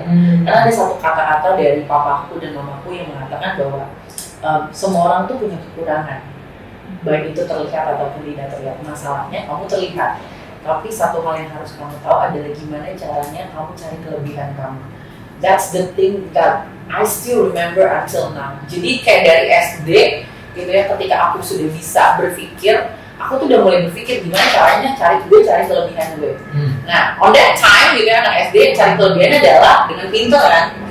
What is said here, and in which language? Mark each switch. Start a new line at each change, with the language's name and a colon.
Indonesian: Karena ada satu kata-kata dari papaku dan mamaku yang mengatakan bahwa semua orang tuh punya kekurangan, baik itu terlihat ataupun tidak terlihat. Masalahnya kamu terlihat, tapi satu hal yang harus kamu tahu adalah gimana caranya kamu cari kelebihan kamu.
English: That's the thing that I still remember until now.
Indonesian: Jadi kayak dari SD gitu ya, ketika aku sudah bisa berpikir, aku tuh udah mulai berpikir gimana caranya cari kelebihan gue. Nah,
English: on that time
Indonesian: gitu ya, anak SD cari kelebihannya adalah dengan pinter kan.